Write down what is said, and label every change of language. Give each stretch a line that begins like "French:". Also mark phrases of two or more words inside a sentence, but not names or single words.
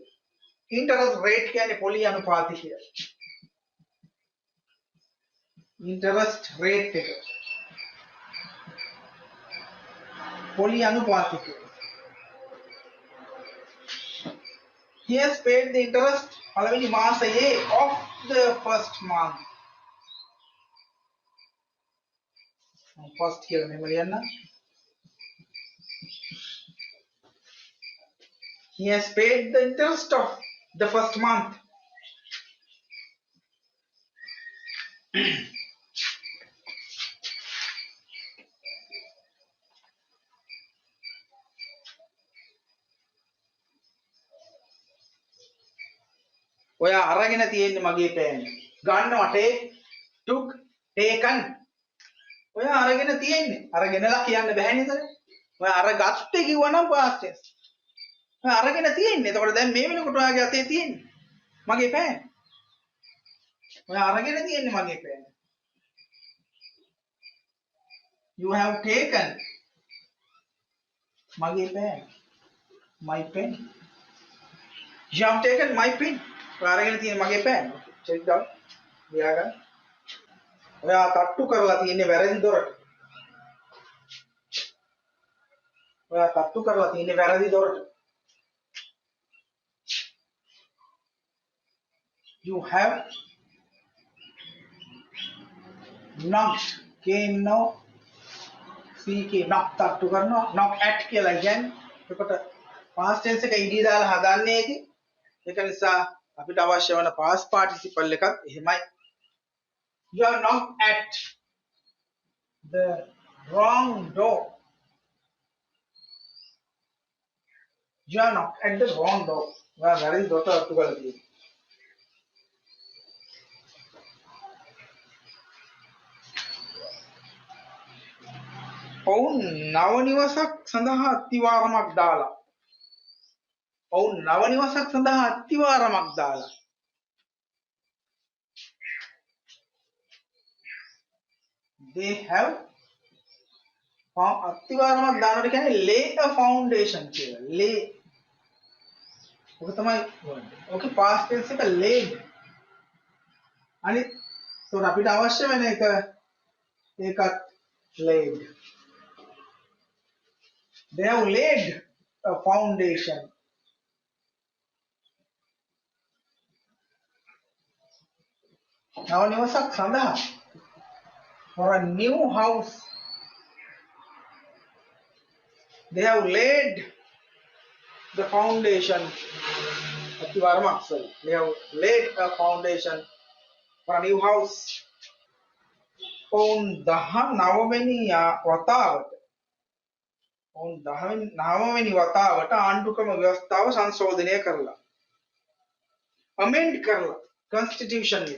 English: interest rate
Sinhala: කියන්නේ පොලිය අනුපාතිකය.
English: interest rate
Sinhala: එක. පොලිය අනුපාතිකය.
English: He has paid the interest
Sinhala: පළවෙනි මාසයේ
English: of the first month.
Sinhala: first කියලා මෙහෙම ලියන්න.
English: He has paid the interest of the first month.
Sinhala: ඔයා අරගෙන තියෙන්නේ මගේ පෑන්.
English: ගන්නවා take, took, taken.
Sinhala: ඔයා අරගෙන තියෙන්නේ. අරගෙනලා කියන්න බෑ නේද? ඔයා අරගත්තේ කිව්වනම්
English: past tense.
Sinhala: ඔයා අරගෙන තියෙන්නේ. එතකොට දැන් මේ වෙනකොට ඔයාගේ අතේ තියෙන්නේ මගේ පෑන්. ඔයා අරගෙන තියෙන්නේ මගේ පෑන්.
English: You have taken
Sinhala: මගේ පෑන්.
English: My pen. You have taken my pen.
Sinhala: ඔයා අරගෙන තියෙන්නේ මගේ පෑන්.
English: check down.
Sinhala: ලියා ගන්න. ඔයා තට්ටු කරලා තියෙන්නේ වැරදි දොරට. ඔයා තට්ටු කරලා තියෙන්නේ වැරදි දොරට.
English: You have knocked. K-no CK knock
Sinhala: තට්ටු කරනවා.
English: knock at
Sinhala: කියලා කියන්නේ. එතකොට
English: past tense
Sinhala: එක ed දාලා හදන්නේ ඒකේ. ඒක නිසා අපිට අවශ්‍ය වන
English: past participle
Sinhala: එකත් එහෙමයි.
English: You have knocked at the wrong door. You have knocked at the wrong door.
Sinhala: ඔයා වැරදි දොරට තට්ටු කරලා තියෙනවා. ඔවුන් නව නිවසක් සඳහා අත්තිවාරමක් දාලා. ඔවුන් නව නිවසක් සඳහා අත්තිවාරමක් දාලා.
English: They have
Sinhala: අත්තිවාරමක් දානකොට කියන්නේ
English: lay a foundation කියලා. lay.
Sinhala: ඔක තමයි ඔකේ
English: past tense
Sinhala: එක laid. අනිත් so අපිට අවශ්‍ය වෙන එක ඒකත් laid.
English: They have laid a foundation.
Sinhala: නව නිවසක් සඳහා
English: for a new house. They have laid the foundation.
Sinhala: අතිවාරමක් sorry.
English: They have laid a foundation for a new house.
Sinhala: ඔවුන් 19 වෙනි වතාවට ඔවුන් 19 වෙනි වතාවට ආණ්ඩුක්‍රම ව්‍යවස්ථාව සංශෝධනය කරලා amend කරලා constitution එක.